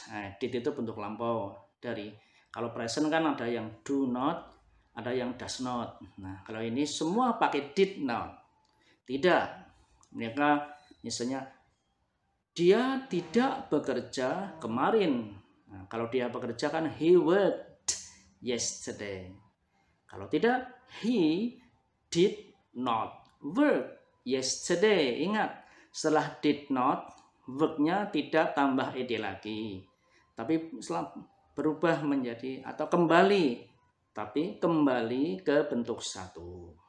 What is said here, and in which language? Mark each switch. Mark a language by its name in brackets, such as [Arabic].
[Indonesian] Nah, did itu bentuk lampau. Dari kalau present kan ada yang do not, ada yang does not. Nah, kalau ini semua pakai did not. Tidak. Mereka misalnya dia tidak bekerja kemarin. Nah, kalau dia bekerja kan [English] he worked yesterday. [Indonesian] Kalau tidak, [English] he did not work yesterday. [Indonesian] Ingat, setelah did not, work-nya tidak tambah ed lagi. Tapi setelah berubah menjadi atau kembali, tapi kembali ke bentuk satu.